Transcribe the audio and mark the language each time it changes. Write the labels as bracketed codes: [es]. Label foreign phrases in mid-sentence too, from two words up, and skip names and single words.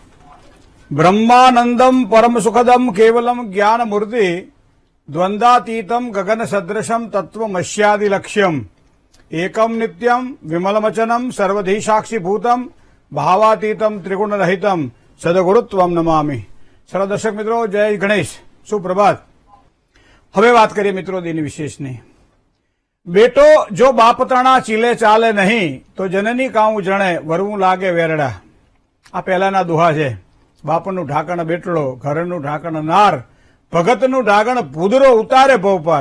[sa] ब्रह्मानंदम परम सुखदम केवलम ज्ञान मूर्ति द्वंद्वातीतम गगन सदृशम तत्वमस्यादि लक्ष्यम एकम नित्यम विमलमचनम सर्वधी साक्षी भूतम भावातीतम त्रिगुण रहितम सदगुरुत्वम नमामि। [hi] सर्व दर्शक मित्रों, जय गणेश, सुप्रभात। [gu] હવે વાત કરીએ મિત્રો દિન વિશેષની। બેટો જો બાપતણા ચીલે ચાલે નહીં તો જનની કાઉ જણે વરવું લાગે વેરડા। આ પહેલાના દુહા છે। બાપનું ઢાંકણ બેટડો, ઘરનું ઢાંકણ નાર, ભગતનું ઢાંકણ ભૂદરો ઉતારે ભવ પર।